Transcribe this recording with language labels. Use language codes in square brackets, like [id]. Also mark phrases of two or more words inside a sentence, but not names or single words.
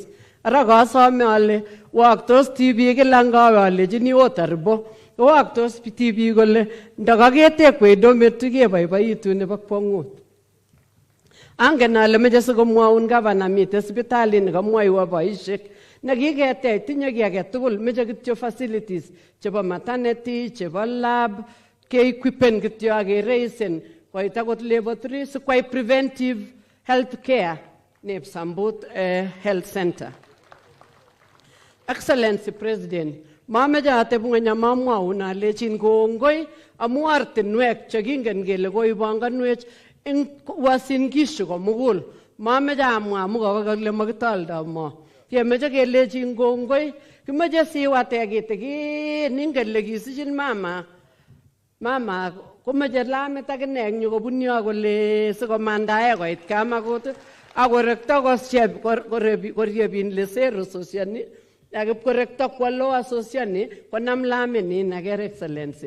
[kln] Ara kasome ale waktos tibik kila ngawe alechini otaribo waktos tibik kole ndakaketekwei dormitory keboiboitu nebo kwong'ut. Angen ale meche sikomwaun gavana mitei sipitalit nekamwoiwo boisiek nekiketech tinye kiy age tugul meche kityo facilities chebo maternity chebo lab keequipen kityo akereisen koit akot level 3 sikwai [en] preventive health care [kln] nep Sambut health center. [en] Excellency President, [kln] mameche ateb ng'ony amamwaun alechin kongoi amu ortinwek chekingen kele koibanganwech eng Uasin Gishu komugul. Mameche amwa amu kakole makitoldo mo. Kemeche kelechin kongoi, kimeche siwate kitikin ingen le kisichin mama komeche lamit akine eng yu kobun yo kole sikomandae koit Kamagut akorekto koryebin lesero sosiani akipkorekto kwa loa sosiani konam laminin aker excellency.